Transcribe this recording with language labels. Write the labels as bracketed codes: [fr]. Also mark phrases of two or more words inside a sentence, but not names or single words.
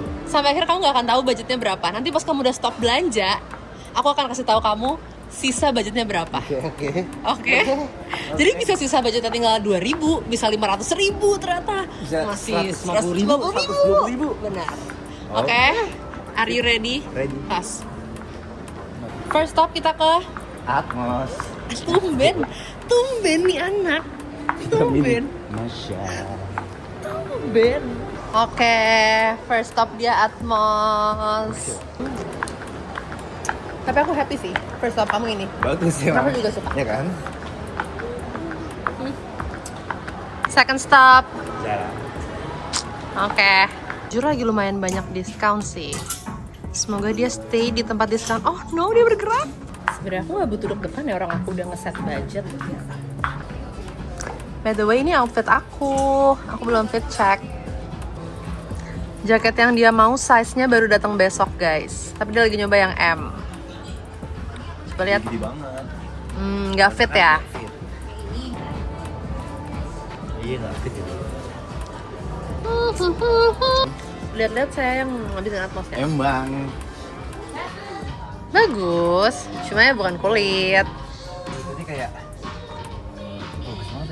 [id] Sampai akhir kamu nggak akan tahu budgetnya berapa. Nanti pas kamu udah stop belanja, aku akan kasih tahu kamu sisa budgetnya berapa. Oke. Oke. Jadi bisa sisa budgetnya tinggal 2.000, bisa 500.000 ternyata. Bisa Masih 150.000, 120.000. Benar. Oh. Oke. [en] Are you ready? Ready. [id] Pas. [en] First stop [id] kita ke Atmos. Tumben nih anak. Tumben. Masya. Tumben. Oke, [en] first stop [id] dia Atmos. Tapi aku happy sih, [en] first stop [id] kamu ini. Bagus ya. Aku juga suka. Ya kan? [en] Second stop. Zara. [id] Oke. Jujur lagi lumayan banyak diskon sih. Semoga dia stay di tempat diskon. [en] Oh no, [id] dia bergerak. Sebenarnya aku gak butuh deg-degan ya, orang aku udah ngeset budget. [en] By the way, [id] ini outfit aku belum [en] fit check. [id] Jaket yang dia mau size-nya baru datang besok guys. Tapi dia lagi nyoba yang M. Coba lihat. Gede banget. Nggak fit ya? Fit. Iya nggak fit ya. Lihat-lihat saya yang ngabisin Atmosnya. Emang. Bagus, cuma ya bukan kulit. Ini kayak. Bagus banget.